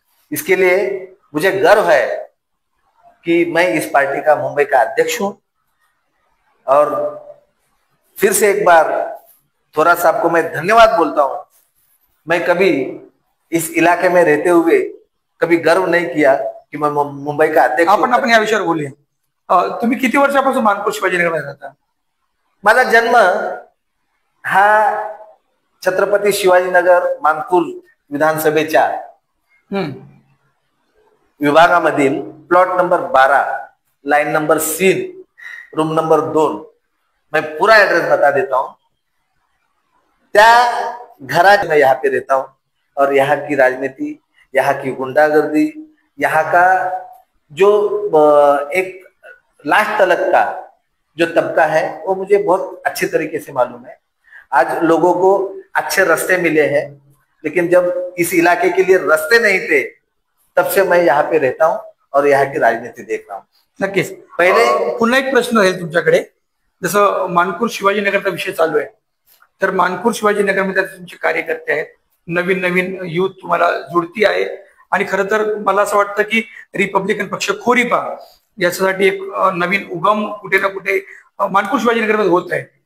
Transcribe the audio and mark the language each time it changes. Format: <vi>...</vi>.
<hi>इसके लिए मुझे गर्व है कि मैं इस पार्टी का मुंबई का अध्यक्ष हूं। और फिर से एक बार थोड़ा साहब को मैं धन्यवाद बोलता हूं। मैं कभी इस इलाके में रहते हुए कभी गर्व नहीं किया की मैं मुंबई का अध्यक्ष।</hi> <mr>आपण या विषयावर बोलूया। तुम्ही किती वर्षापासून मानपूर शिवाजीनगरमध्ये राहता? माझा जन्म हा छत्रपती शिवाजीनगर मानपूर विधानसभेच्या विभागामधील plot number 12, line number 3, room number 2,</mr> <hi>मैं पूरा एड्रेस बता देता हूं।</hi> <mr>त्या घरात</mr> <hi>मैं यहाँ पे रहता हूं और यहाँ की राजनीति, यहाँ की गुंडागर्दी, यहाँ का जो एक लास्ट तलक का जो तबका है वो मुझे बहुत अच्छे तरीके से मालूम है। आज लोगों को अच्छे रास्ते मिले हैं, लेकिन जब इस इलाके के लिए रास्ते नहीं थे तब से मैं यहाँ पे रहता हूँ और यहाँ की राजनीति देख रहा हूँ।</hi> <mr>नक्कीच। पहिले पुन्हा एक प्रश्न राहील तुमच्याकडे, जसं मानपूर शिवाजीनगरचा विषय चालू आहे, तर मानपूर शिवाजीनगरमध्ये तुमचे कार्यकर्ते आहेत, नवीन नवीन युथ तुम्हाला जुळती आहे आणि खरं तर मला असं वाटतं की रिपब्लिकन पक्ष खोरीपा याच्यासाठी एक नवीन उगम कुठे ना कुठे मानपूर शिवाजीनगरमध्ये होत आहे।</mr>